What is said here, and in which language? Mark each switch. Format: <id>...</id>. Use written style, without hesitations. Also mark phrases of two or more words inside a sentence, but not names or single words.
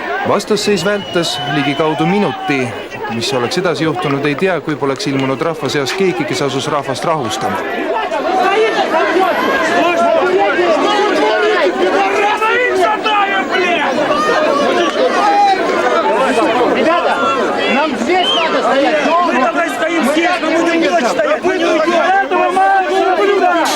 <et>Vastasseis vältas ligikaudu minuti. Mis oleks edasi juhtunud, ei tea, kui poleks ilmunud rahva seas keegi, kes asus rahvast rahustama.</et> <ru>Ребята, нам здесь надо стоять. Мы тогда стоим здесь, мы будем ночь стоять. Мы не уйдем. Этого мало блюда.</ru>